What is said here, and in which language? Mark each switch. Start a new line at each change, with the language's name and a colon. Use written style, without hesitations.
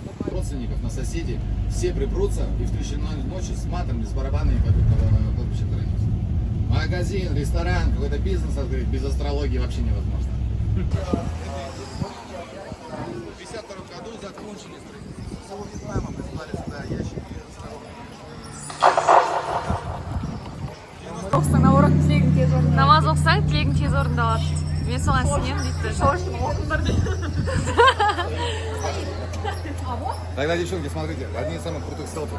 Russian: родственников на соседей все припрутся и в 3 часа ночи с матом, с барабанами пойдут на кладбище тренироваться. Магазин, ресторан, какой-то бизнес открыть без астрологии вообще невозможно. В 52 году закончили строительство. Село Вьетнама прислали сюда ящики
Kazakh: Намаз оқысаң, тілегің тез орындалады. Мен соған сенемін дейді.
Russian: Тогда, девчонки, смотрите, одни из самых крутых селфи.